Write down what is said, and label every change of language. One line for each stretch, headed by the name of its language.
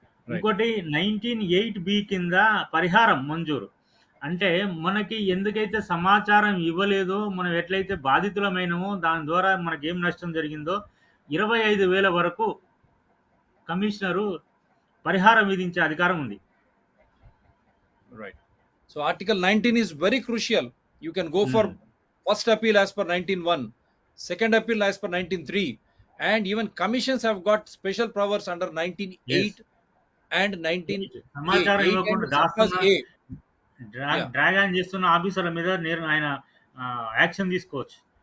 Telugu: ఇంకోటి 19(8)B కింద పరిహారం మంజూరు. అంటే మనకి ఎందుకైతే సమాచారం ఇవ్వలేదో, మనం ఎట్లయితే బాధితులమైనమో, దాని ద్వారా మనకి ఏం నష్టం జరిగిందో 25,000 వరకు కమిషనరు పరిహారం విధించే అధికారం ఉంది.
English: Right. So Article 19 is very crucial. You can go for first appeal as per 19(1), second appeal as per 19(3), and even commissions have got special powers under 19(8) and 19(A).
Telugu: సమాచారం ఇవ్వకుండా దాస్తున్న
English: A.
Telugu: డ్రాగ్ ఆన్ చేస్తున్న ఆఫీసర్ల మీద ఆయన action తీసుకోవచ్చు.